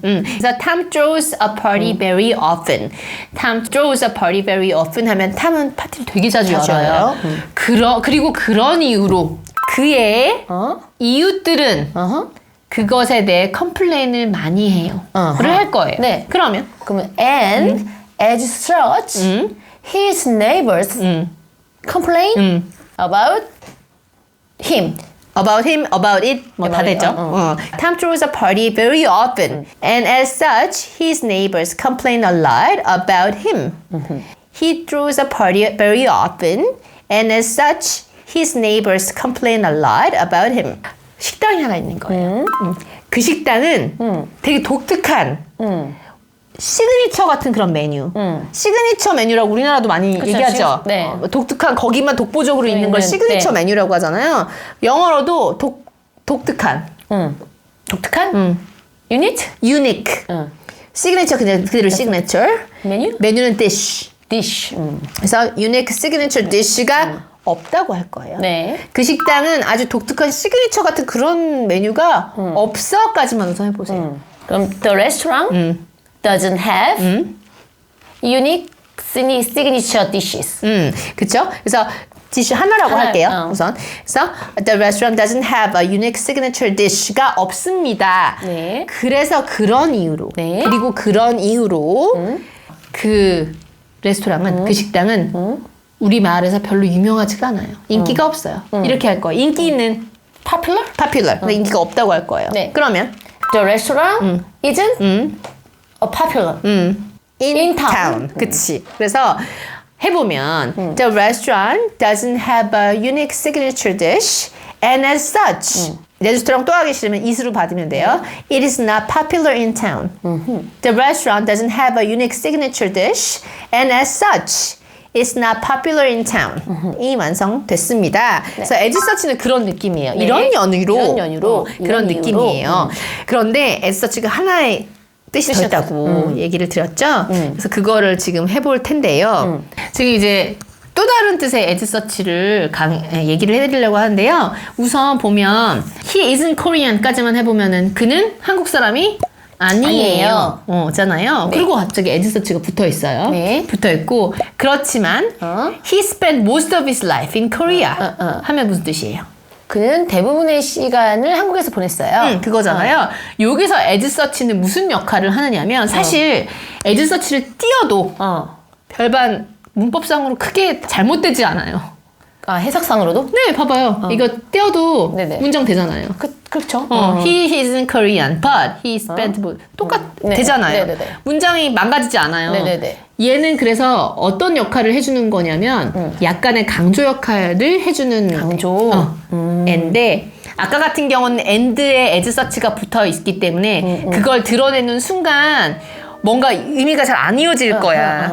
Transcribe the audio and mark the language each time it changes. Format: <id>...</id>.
<en>그래서 Tom throws a party very often. Tom throws a party very often</en> <ko>하면 탐은 파티를 되게 자주 자주 열어요. 그리고 그런 이유로 그의 이웃들은 그것에 대해 컴플레인을 많이 해요. 를 할 거예요. 네. 그러면</ko> <en>그러면 and as such his neighbors complain about him. about him, about it 뭐 다 됐죠. Tom throws a party very often, and as such, his neighbors complain a lot about him. He throws a party very often, and as such, his neighbors complain a lot about him.</en> <ko>식당이 하나 있는 거예요. 그 식당은 되게 독특한 시그니처 같은 그런 메뉴. 시그니처 메뉴라고 우리나라도 많이 그쵸, 얘기하죠. 네. 독특한 거기만 독보적으로 있는 걸 시그니처 네. 메뉴라고 하잖아요. 영어로도 독특한. 독특한? 유닛?</ko> <en>unique.</en> <ko>시그니처 그대로 시그니처. 메뉴는 dish.</ko> <en>dish.</en> <ko>그래서</ko> <en>unique signature dish</en> <ko>가 없다고 할 거예요. 네. 그 식당은 아주 독특한 시그니처 같은 그런 메뉴가 없어까지만 우선 해보세요.</ko> <en>그럼 the restaurant doesn't have unique signature dishes.</en> <ko>그쵸? 그래서 디쉬 하나라고 하나, 할게요. 우선.</ko> <en>그래서 the restaurant doesn't have a unique signature dish가</en> <ko>없습니다. 네. 그래서 그런 이유로 네. 그리고 그런 이유로 그 레스토랑은 그 식당은 우리 마을에서 별로 유명하지가 않아요. 인기가 없어요. 이렇게 할 거예요. 인기 있는 popular. 근데 인기가 없다고 할 거예요. 네. 그러면</ko> <en>The restaurant isn't a popular. in town. 그치. 그래서 해보면 the restaurant doesn't have a unique signature dish and as such</en> <ko>레스토랑 또 하기 싫으면</ko> <en>it으로 받으면 돼요. It is not popular in town. The restaurant doesn't have a unique signature dish and as such It's not popular in town.</en> <ko>이 완성됐습니다. 그래서 에지 서치는 그런 느낌이에요. 네. 이런 연유로 그런 이런 느낌이에요. 그런데 에지 서치가 하나의 뜻이 더 있다고 얘기를 드렸죠. 그래서 그거를 지금 해볼 텐데요. 지금 이제 또 다른 뜻의 에지 서치를 얘기를 해드리려고 하는데요. 우선 보면</ko> <en>he isn't Korean</en> <ko>까지만 해보면은 그는 한국 사람이 아니에요. 잖아요. 네. 그리고 갑자기 에지 서치가 붙어 있어요. 네. 붙어 있고 그렇지만</ko> <en>he spent most of his life in Korea</en> <ko>하면 무슨 뜻이에요? 그는 대부분의 시간을 한국에서 보냈어요. 그거잖아요. 여기서 에지 서치는 무슨 역할을 하느냐면 사실 에지 서치를 띄어도 별반 문법상으로 크게 잘못되지 않아요. 아, 해석상으로도? 네, 봐봐요. 이거 떼어도 네네. 문장 되잖아요. 그렇죠.</ko> <en>He isn't Korean, but he spent</en> <ko>네. 되잖아요. 네네네. 문장이 망가지지 않아요. 네네네. 얘는 그래서 어떤 역할을 해주는 거냐면 약간의 강조 역할을 해주는 강조. 인데 아까 같은 경우는 and에 as such가 붙어 있기 때문에 그걸 드러내는 순간 뭔가 의미가 잘 안 이어질 거야.</ko>